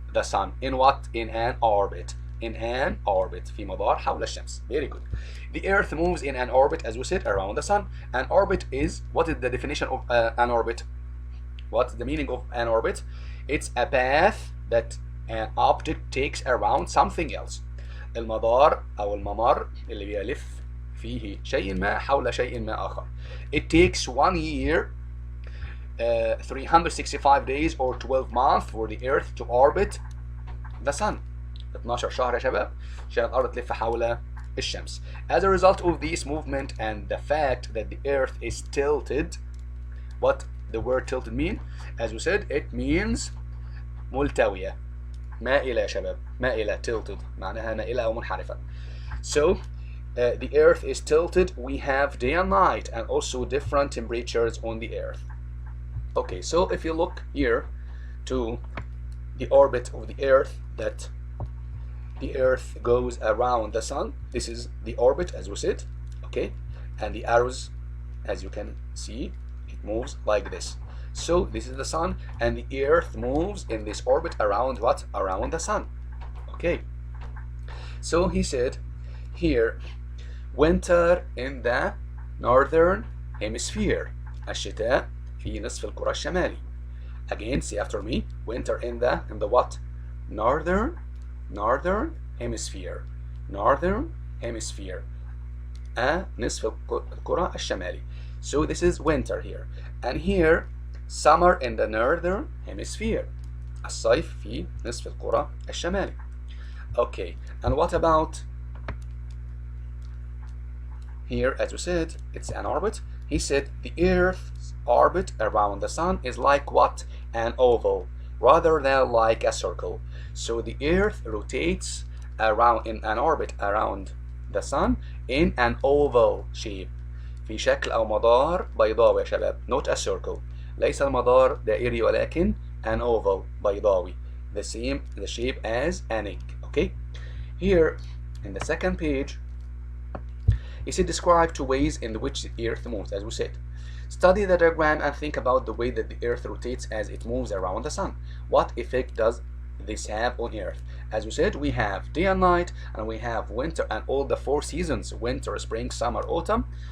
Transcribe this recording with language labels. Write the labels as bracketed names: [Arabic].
[English] The sun. In what? In an orbit. In an orbit. [Arabic] في مدار حول الشمس. [English] Very good. The earth moves in an orbit, as we said, around the sun. An orbit is, what is the definition of an orbit? What's the meaning of an orbit? It's a path that an object takes around something else. [Arabic] المدار أو الممر اللي بيلف فيه شيء ما حول شيء ما آخر. [English] It takes 1 year, 365 days or 12 months for the earth to orbit the sun. [Arabic] 12 شهر يا شباب عشان الأرض تلف حول الشمس. [English] As a result of this movement and the fact that the earth is tilted, what the word tilted mean? As we said, it means [Arabic] ملتوية. مائلة يا شباب. مائلة, tilted معناها مائلة أو منحرفة. [English] So the earth is tilted. We have day and night and also different temperatures on the earth. Okay, so if you look here to the orbit of the earth, that the earth goes around the sun. This is the orbit, as we said. Okay, and the arrows, as you can see, it moves like this. So this is the sun, and the earth moves in this orbit around what? Around the sun. Okay, so he said here, winter in the northern hemisphere. [Arabic] الشتاء في نصف الكرة الشمالي. [English] Again, say after me. Winter in the what? Northern hemisphere. Northern hemisphere. [Arabic] نصف الكرة الشمالي. [English] So this is winter here. And here, summer in the northern hemisphere. الصيف في نصف الكرة الشمالي. Okay, and what about here? As we said, it's an orbit. He said the earth's orbit around the sun is like what? An oval, rather than like a circle. So the earth rotates around in an orbit around the sun in an oval shape. [Arabic] في شكل أو مدار بيضاوي يا شباب. [English] Not a circle. [Arabic] ليس المدار دائري ولكن [English] an oval [Arabic] بيضاوي. [English] The shape as an egg. Okay. Here in the second page, he said describe 2 ways in which the earth moves, as we said. Study the diagram and think about the way that the earth rotates as it moves around the sun. What effect does this have on earth? As we said, we have day and night, and we have winter and all the 4 seasons: winter, spring, summer, autumn.